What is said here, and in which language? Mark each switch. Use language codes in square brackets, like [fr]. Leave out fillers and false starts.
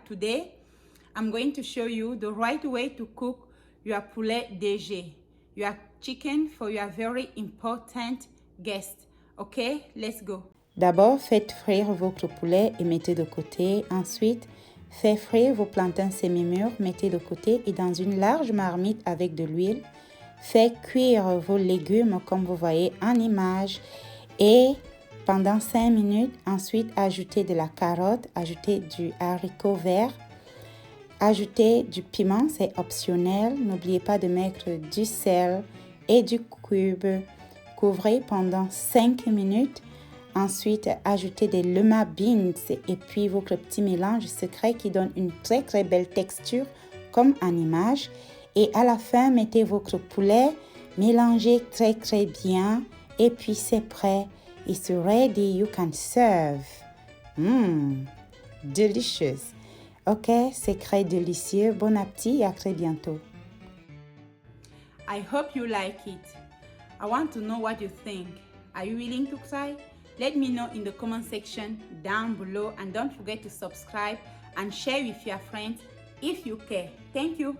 [en] Today, I'm going to show you the right way to cook your poulet DG, your chicken for your very important guest. Okay, let's go. [fr] D'abord, faites frire votre poulet et mettez de côté. Ensuite, faites frire vos plantains semi-mûrs, mettez de côté et dans une large marmite avec de l'huile, faites cuire vos légumes comme vous voyez en image et pendant 5 minutes. Ensuite, ajoutez de la carotte, ajoutez du haricot vert, ajoutez du piment, c'est optionnel. N'oubliez pas de mettre du sel et du curry. Couvrez pendant 5 minutes. Ensuite, ajoutez des lima beans et puis votre petit mélange secret qui donne une très très belle texture comme en image. Et à la fin, mettez votre poulet, mélangez très très bien et puis c'est prêt. [en] It's ready, you can serve. Delicious. [fr] Ok, c'est très délicieux. Bon appétit et à très bientôt. [en] I hope you like it. I want to know what you think. Are you willing to try? Let me know in the comment section down below and don't forget to subscribe and share with your friends if you care. Thank you.